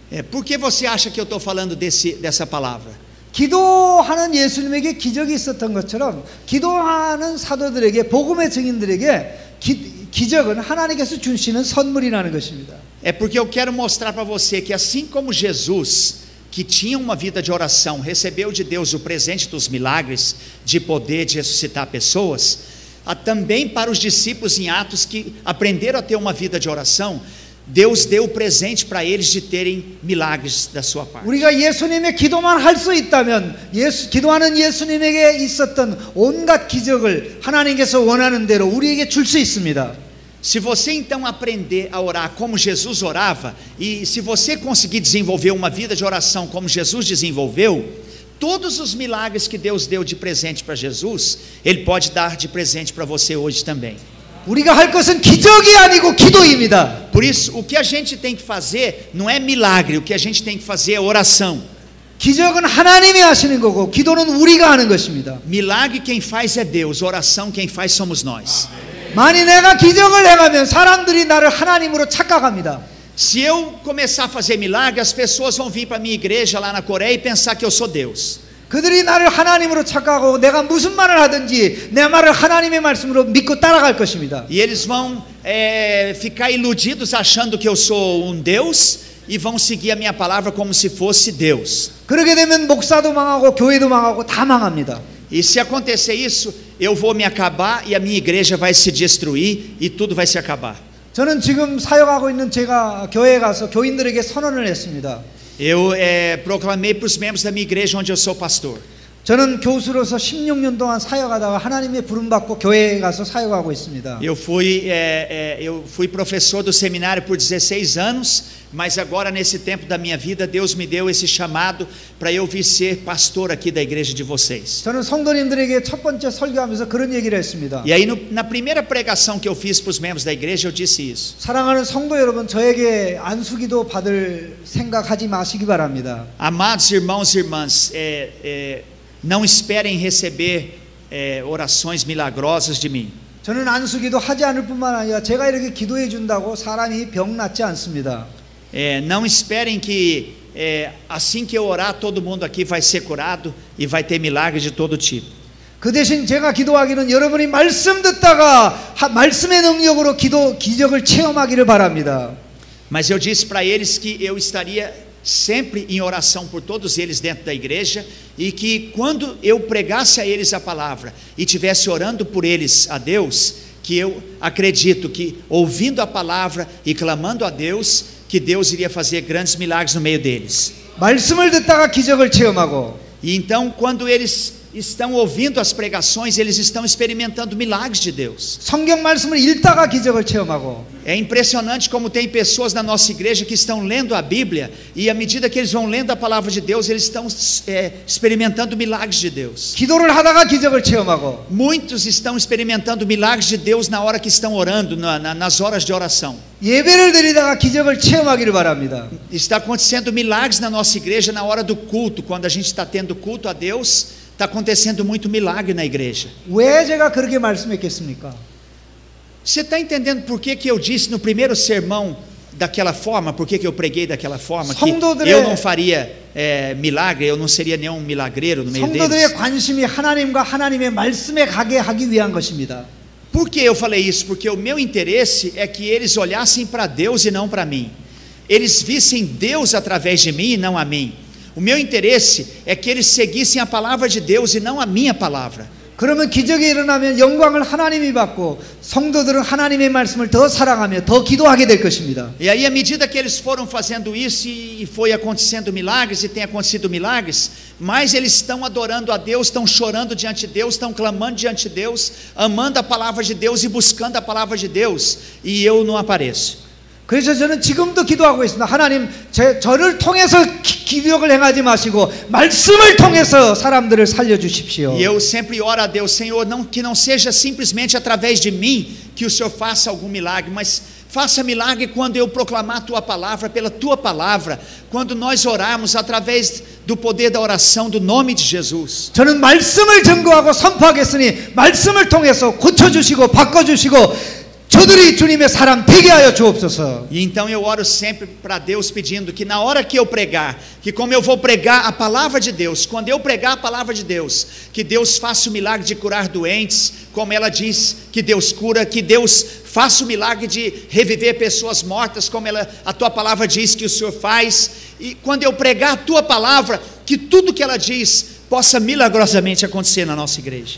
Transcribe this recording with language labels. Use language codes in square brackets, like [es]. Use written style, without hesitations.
[pt] Por que você acha que eu estou falando dessa palavra? [ko] 기도하는 예수님에게 기적이 있었던 것처럼 기도하는 사도들에게 복음의 증인들에게 기적은 하나님께서 주시는 선물이라는 것입니다. [pt] É porque eu quero mostrar para você que assim como Jesus, que tinha uma vida de oração, recebeu de Deus o presente dos milagres, de poder de ressuscitar pessoas, há também para os discípulos em Atos que aprenderam a ter uma vida de oração, Deus deu o presente para eles de terem milagres da sua parte. [ko] 우리가 예수님의 기도만 할 수 있다면 기도하는 예수님에게 있었던 온갖 기적을 하나님께서 원하는 대로 우리에게 줄 수 있습니다. [pt] Se você então aprender a orar como Jesus orava, e se você conseguir desenvolver uma vida de oração como Jesus desenvolveu, todos os milagres que Deus deu de presente para Jesus, Ele pode dar de presente para você hoje também. [ko] 우리가 할 것은 기적이 아니고 기도입니다. [pt] Por isso, o que a gente tem que fazer não é milagre, o que a gente tem que fazer é oração. [ko] 기적은 하나님이 하시는 거고 기도는 우리가 하는 것입니다. [pt] Milagre quem faz é Deus, oração quem faz somos nós. [ko] 만일 내가 기적을 행하면 사람들이 나를 하나님으로 착각합니다. [pt] Se eu começar a fazer milagre, as pessoas vão vir para a minha igreja lá na Coreia e pensar que eu sou Deus. [ko] 그들이 나를 하나님으로 착각하고 내가 무슨 말을 하든지 내 말을 하나님의 말씀으로 믿고 따라갈 것입니다. [pt] E eles vão ficar iludidos achando que eu sou Deus e vão seguir a minha palavra como se fosse Deus. [ko] 그렇게 되면 목사도 망하고 교회도 망하고 다 망합니다. [pt] E se acontecer isso, eu vou me acabar e a minha igreja vai se destruir e tudo vai se acabar. [ko] 저는 지금 사역하고 있는 제가 교회에 가서 교인들에게 선언을 했습니다. [pt] Eu proclamei para os membros da minha igreja onde eu sou pastor. [ko] 저는 교수로서 16년 동안 사역하다가 하나님의 부름 받고 교회에 가서 사역하고 있습니다. [pt] Eu fui professor do seminário por 16 anos, mas agora nesse tempo da minha vida Deus me deu esse chamado para eu vir ser pastor aqui da igreja de vocês. [ko] 저는 성도님들에게 첫 번째 설교하면서 그런 얘기를 했습니다. [pt] E aí na primeira pregação que eu fiz para os membros da igreja eu disse isso. [ko] 사랑하는 성도 여러분, 저에게 안수기도 받을 생각하지 마시기 바랍니다. [pt] Amados irmãos e irmãs, não esperem receber orações milagrosas de mim. [ko] 저는 안수기도 하지 않을 뿐만 아니라 제가 이렇게 기도해 준다고 사람이 병 낫지 않습니다. [pt] Não esperem que assim que eu orar todo mundo aqui vai ser curado e vai ter milagres de todo tipo. [ko] 그 대신 제가 기도하기는 여러분이 말씀 듣다가 말씀의 능력으로 기적을 체험하기를 바랍니다. [pt] Mas eu disse para eles que eu estaria sempre em oração por todos eles dentro da igreja e que quando eu pregasse a eles a palavra e tivesse orando por eles a Deus, que eu acredito que ouvindo a palavra e clamando a Deus, que Deus iria fazer grandes milagres no meio deles. [ko] 말씀을 듣다가 기적을 체험하고 [pt] E então quando eles estão ouvindo as pregações, eles estão experimentando milagres de Deus. [ko] 성경 말씀을 읽다가 기적을 체험하고 [pt] É impressionante como tem pessoas na nossa igreja que estão lendo a Bíblia e à medida que eles vão lendo a palavra de Deus, eles estão experimentando milagres de Deus. [ko] 기도를 하다가 기적을 체험하고 [pt] Muitos estão experimentando milagres de Deus na hora que estão orando, nas horas de oração. [ko] 예배를 드리다가 기적을 체험하기를 바랍니다. [pt] Está acontecendo milagres na nossa igreja na hora do culto, quando a gente está tendo culto a Deus. Está acontecendo muito milagre na igreja. [ko] 왜 제가 그렇게 말씀했겠습니까? [pt] Você está entendendo por que eu disse no primeiro sermão daquela forma? Por que eu preguei daquela forma? Que eu não faria milagre, eu não seria nenhum milagreiro no meio deles. [ko] 성도들의 관심이 하나님과 하나님의 말씀에 가게 하기 위한 것입니다. [pt] Por que eu falei isso? Porque o meu interesse é que eles olhassem para Deus e não para mim. Eles vissem Deus através de mim e não a mim. O meu interesse é que eles seguissem a palavra de Deus e não a minha palavra. [ko] 그러면 기적이 일어나면 영광을 하나님이 받고 성도들은 하나님의 말씀을 더 사랑하며 더 기도하게 될 것입니다. [pt] E aí à medida que eles foram fazendo isso e foi acontecendo milagres e tem acontecido milagres, mais eles estão adorando a Deus, estão chorando diante de Deus, estão clamando diante de Deus, amando a palavra de Deus e buscando a palavra de Deus, e eu não apareço. [ko] 그래서 저는 지금도 기도하고 있습니다. 하나님, 저를 통해서 기적을 행하지 마시고 말씀을 통해서 사람들을 살려주십시오. [pt] E eu sempre oro a Deus, Senhor, que não seja simplesmente através de mim que o Senhor faça algum milagre, mas faça milagre quando eu proclamar a Tua palavra, pela Tua palavra, quando nós orarmos através do poder da oração do nome de Jesus. [ko] 저는 말씀을 증거하고 선포하겠으니 말씀을 통해서 고쳐주시고 바꿔주시고 저들이 주님의 사람 되게 하여 주옵소서. [pt] E então eu oro sempre para Deus pedindo que na hora que eu pregar, que como eu vou pregar a palavra de Deus, quando eu pregar a palavra de Deus, que Deus faça o milagre de curar doentes, como ela diz que Deus cura, que Deus faça o milagre de reviver pessoas mortas, como a tua palavra diz que o Senhor faz, e quando eu pregar a tua palavra, que tudo que ela diz possa milagrosamente acontecer na nossa igreja.